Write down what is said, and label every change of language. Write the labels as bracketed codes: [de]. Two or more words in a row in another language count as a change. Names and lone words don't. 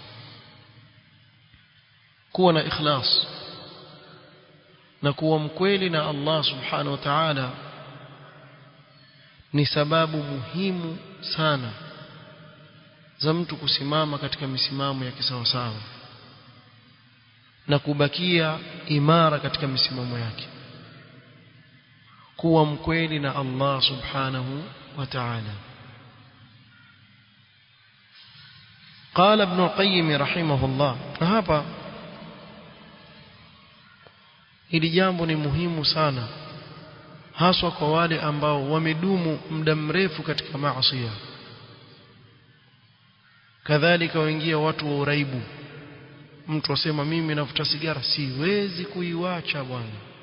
[sw] kuwa na ikhlas na kuwa mkweli na [ar] الله سبحانه وتعالى [sw] ni sababu muhimu sana za mtu kusimama katika misimamo ya kisawasawa na kubakia imara katika misimamo yake, kuwa mkweli na [ar] الله سبحانه وتعالى. قال ابن القيم رحمه الله, [sw] na hapa hili jambo ni muhimu sana, haswa kwa wale ambao wamedumu muda mrefu katika maasi. Kadhalika waingia watu wa uraibu. Mtu asema mimi navuta sigara siwezi kuiacha bwana.